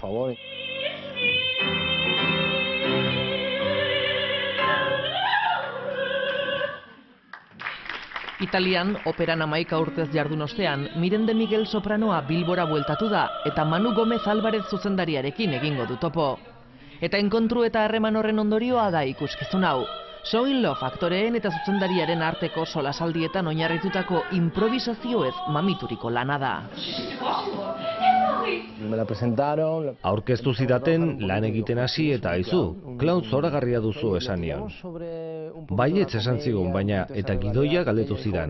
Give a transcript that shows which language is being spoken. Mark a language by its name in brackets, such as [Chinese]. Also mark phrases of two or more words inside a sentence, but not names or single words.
[Basque] Italian, operan 11 urtez jardun ostean, Miren de Miguel sopranoa Bilbora bueltatu da eta Manu Gomez Alvarez zuzendariarekin egingo du topo. Eta enkontru eta harreman horren ondorioa da ikuskizun hau. Show in Love aktoreen eta zuzendariaren arteko solasaldietan oinarritutako improvisazioez mamituriko lana da. Aurkeztu zidaten lan egiten hasi eta aizu, Clown zoragarria duzu esan nion. Baietz esan zigun, baina eta gidoia galdetu zidan.